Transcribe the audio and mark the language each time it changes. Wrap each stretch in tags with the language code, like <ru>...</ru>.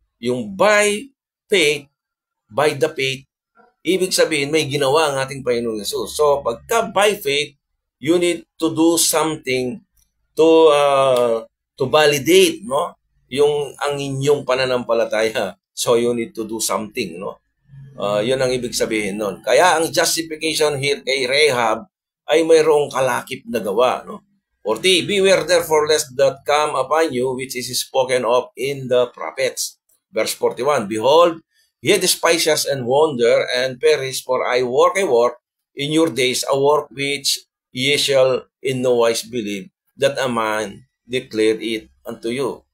<tl>Yung</tl> <en>by faith, by the faith,</en> <tl>ibig sabihin may ginawa ang ating Panginoong Yesus.</tl> <en>So pagka by faith, you need to do something to validate, no?</en> <tl>Yung ang inyong pananampalataya.</tl> <en>So you need to do something, no?</en> <tl>Yun ang ibig sabihin nun. Kaya ang</tl> <en>justification here</en> <tl>kay Rahab ay mayroong kalakip na gawa, no?</tl> <en>40, beware therefore lest that come upon you which is spoken of in the prophets. Verse 41, behold, ye despise us and wonder and perish, for I work a work in your days, a work which ye shall in no wise believe, that a man declared it unto you.</en>